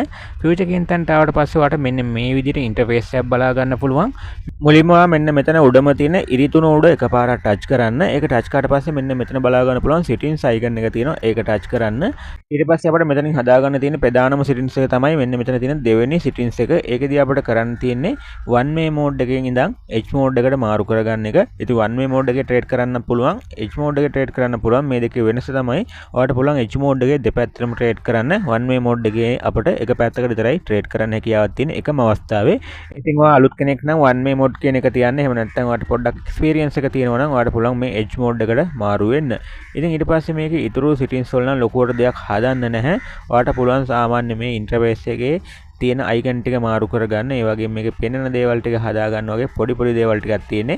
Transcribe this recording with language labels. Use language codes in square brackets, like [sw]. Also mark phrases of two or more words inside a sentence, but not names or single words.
[si] future කියන තැනට ආවට පස්සේ වට මෙන්න මේ විදිහට interface එකක් බලා ගන්න පුළුවන්. මුලින්ම මෙන්න මෙතන උඩම තියෙන ඉරිතුන උඩ එකපාරක් ටච් කරන්න. ඒක ටච් කරාට පස්සේ මෙන්න මෙතන බලා ගන්න පුළුවන් [en] settings icon [si] එක තියෙනවා. ඒක ටච් කරන්න. ඊට පස්සේ අපිට මෙතනින් හදා ගන්න තියෙන ප්‍රධානම settings එක තමයි මෙන්න මෙතන තියෙන දෙවෙනි settings එක. ඒකදී අපිට කරන්න තියෙන්නේ [en] one way mode [si] එකෙන් ඉඳන් [en] H mode [si] එකට මාරු කරගන්න එක. ඉතින් [en] one way mode [si] එකේ trade කරන්න පුළුවන්, [en] H mode [si] එකේ trade කරන්න පුළුවන්. මේ දෙකේ වෙනස තමයි ඔයාලට පුළුවන් [en] H mode [si] එකේ දෙපැත්තටම trade කරන්න. [en] one way mode [si] එකේ අපිට එක පැත්තකට විතරයි trade කරන්න හැකියාවක් තියෙන එකම අවස්ථාවේ. ඉතින් ඔයා අලුත් කෙනෙක් නම් [en] one way mode [si] කියන එක තියන්න. එහෙම නැත්නම් ඔයාලට පොඩ්ඩක් experience එක තියෙනවා නම් ඔයාලට පුළුවන් මේ [en] H mode [si] එකට මාරු වෙන්න. ඉතින් ඊට පස්සේ මේකේ ඊතුරු settings වල නම් ලොකුවට දෙයක් හදන්න නැහැ. ඔයාලට පුළුවන් සාමාන්‍ය මේ interface එකේ තියෙන icon ටික මාරු කරගන්න. ඒ වගේම මේකේ පෙනෙන දේවල් ටික හදා ගන්න වගේ පොඩි දේවල් ටිකක් තියෙන්නේ.